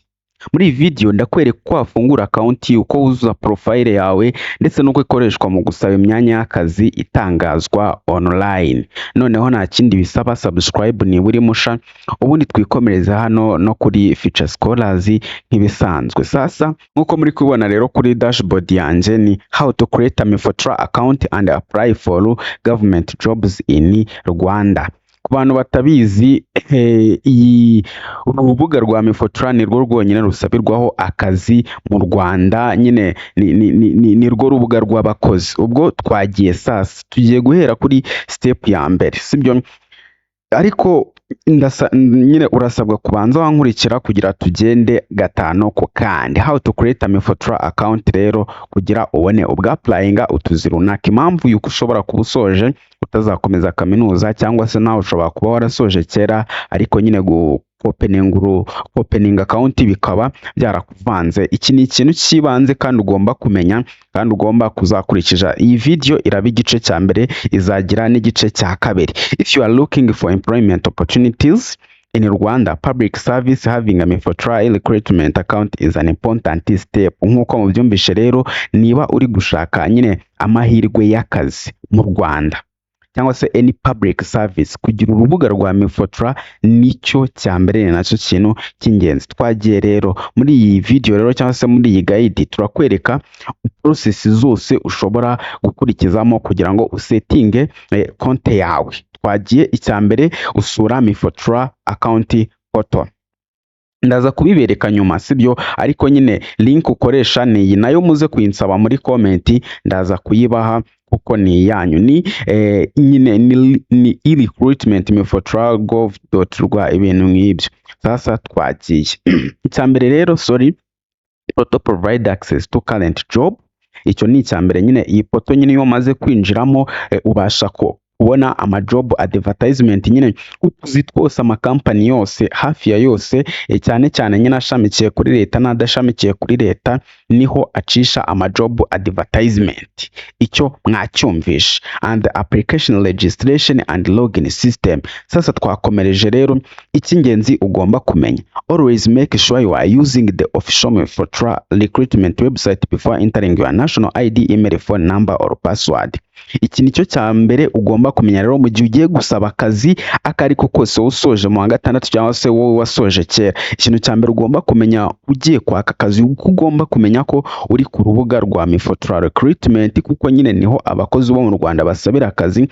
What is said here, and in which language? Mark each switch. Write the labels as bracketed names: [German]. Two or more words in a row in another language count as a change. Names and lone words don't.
[Kinyarwanda] Muri iyi video ndakwereka uko wafungura account, uko wuzuza profile yawe ndetse n'uko ikoreshwa mu gusaba imyanya y'akazi itangazwa online. Noneho nta kindi bisaba, subscribe niba uri musha, ubundi twikomereza hano no kuri Future Scholars nk'ibisanzwe. Sasa nkuko muri kubibona rero kuri dashboard yanjye ni [English] how to create a Mifotra account and apply for government jobs in Rwanda. [Kinyarwanda] Ku bantu batabizi, urubuga rwa Mifotra ni rwo rwonyine rusabirwaho akazi mu Rwanda, nyine ni rwo rubuga rw'abakozi. Ubwo twagiye sasa tugiye guhera kuri step ya mbere, sibyo? Ariko nyine urasabwa kubanza wankurikira kugira tugende gatano ku kandi. How to create a Mifotra account rero kugira ubone ubwa applyinga utuzi runaka. Impamvu yuko ushobora kuba usoje utazakomeza kaminuza, cyangwa se nawe ushobora kuba warasoje kera ariko nyine [English] opening account [Kinyarwanda] bikaba byarakuvanze. Iki ni ikintu cy'ibanze kandi ugomba kumenya kandi ugomba kuzakurikiza. Iyi video iraba igice cya mbere, izagira n'igice cya kabiri. [English] If you are looking for employment opportunities in Rwanda public service, having a Mifotra recruitment account is an important step. [Kinyarwanda] Nk'uko mubyumvishe rero, niba uri gushaka nyine amahirwe y'akazi mu Rwanda cyangwa se [English] any public service, [Kinyarwanda] kugira urubuga rwa Mifotra nicyo cya mbere, ni nacyo kintu cy'ingenzi. Twagiye rero muri iyi video rero cyangwa se muri iyi guide turakwereka process zose ushobora gukurikizamo kugira ngo usetinge konte yawe. Twagiye icya mbere usura Mifotra account portal. Ndaza kubibereka nyuma, sibyo? Ariko nyine link ukoresha ni iyi, nayo muze kuyinsaba muri comment, ndaza kuyibaha kuko ni yanyu. Ni nyine ni recruitment mifotra.gov.rw, ibintu nk'ibyo. Sasa twagiye icya mbere rero, [English] portal provide access to current job. [Kinyarwanda] Icyo ni icya mbere nyine. Iyi portal nyine iyo maze kwinjiramo ubasha kubona amajob advertisement, nyine utuzi twose amakampani yose hafi ya yose, cyane cyane nyine ashamikiye kuri leta n'adashamikiye kuri leta, niho acisha amajob advertisement. Icyo mwacyumvisha. [English] And application registration and login system. [Kinyarwanda] Sasa twakomereje rero, icy'ingenzi ugomba kumenya, [English] always make sure you are using the official Mifotra recruitment website before entering your national ID, email, phone number or password. [Kinyarwanda] Iki nicyo cya mbere ugomba kumenya rero mu gihe ugiye gusaba akazi akariko kose, usoje mu wa gatandatu cyangwa se wowe wasoje kera. Ikintu cya mbere ugomba kumenya ugiye kwaka akazi, uko ugomba kumenya ko uri ku rubuga rwa Mifotra recruitment, kuko nyine niho abakozi bo mu Rwanda basabira akazi.